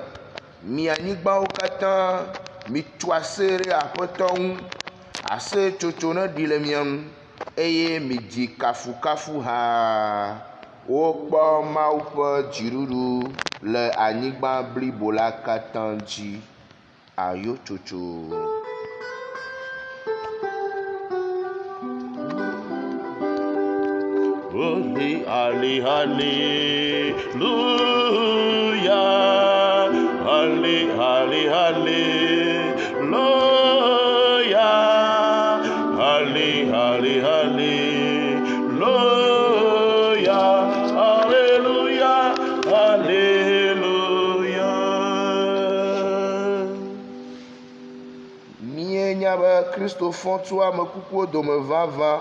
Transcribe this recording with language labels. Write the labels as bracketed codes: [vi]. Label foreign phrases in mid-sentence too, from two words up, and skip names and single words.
[ee] Mi anyigbawo katã mitu ase ɖe Aƒetɔ ŋu. Aseyetsotso ne ɖi le mia ŋu eye midzi kafukafu ha. Wokpɔ Mawu ƒe dziɖuɖu le anyigba blibo la katã dzi. Ayotsotso. [en] Holy, halle, hallelujah. Halle, halle, hallelujah. Halle, halle, hallelujah. Hallelujah, hallelujah. [ee] Mienya be Kristo fɔ tso ame kukuwo dome vavã.